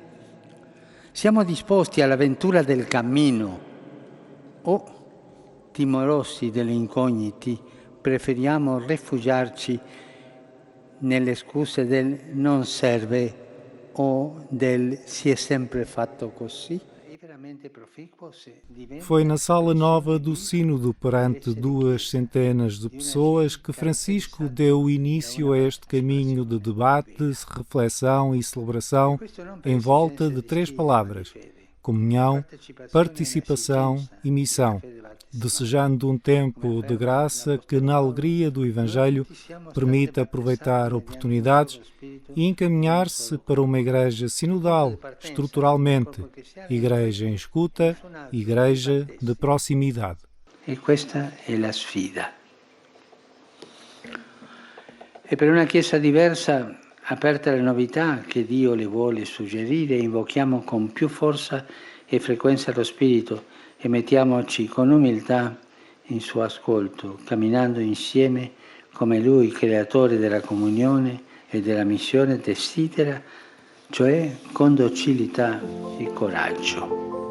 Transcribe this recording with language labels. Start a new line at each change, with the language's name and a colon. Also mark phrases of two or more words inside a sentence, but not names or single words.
Italian: Siamo disposti all'avventura del cammino o, timorosi delle incogniti, preferiamo rifugiarci nelle scuse del non serve o del si è sempre fatto così?
Portuguese: Foi na Sala Nova do Sínodo, perante 200 de pessoas, que Francisco deu início a este caminho de debate, reflexão e celebração em volta de 3 palavras: comunhão, participação e missão, desejando um tempo de graça que, na alegria do Evangelho, permita aproveitar oportunidades e encaminhar-se para uma igreja sinodal, estruturalmente, igreja em escuta, igreja de proximidade.
Italian: E questa è la sfida. E per una Chiesa diversa, aperta alle novità che Dio le vuole suggerire, invochiamo con più forza e frequenza lo Spirito e mettiamoci con umiltà in suo ascolto, camminando insieme come Lui, creatore della comunione e della missione, desidera, cioè con docilità e coraggio.